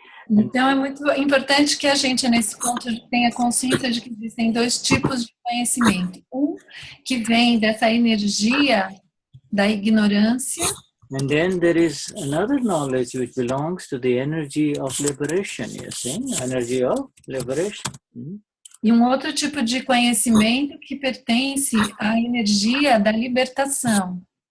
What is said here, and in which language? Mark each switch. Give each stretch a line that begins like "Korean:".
Portuguese: Então, é muito importante que a gente, nesse ponto, tenha consciência de que existem dois tipos de conhecimento. Um que vem dessa energia da ignorância.
English: And then there is another knowledge which belongs to the energy of liberation, you see, energy of liberation.
Portuguese: E um outro tipo de conhecimento que pertence à energia da libertação.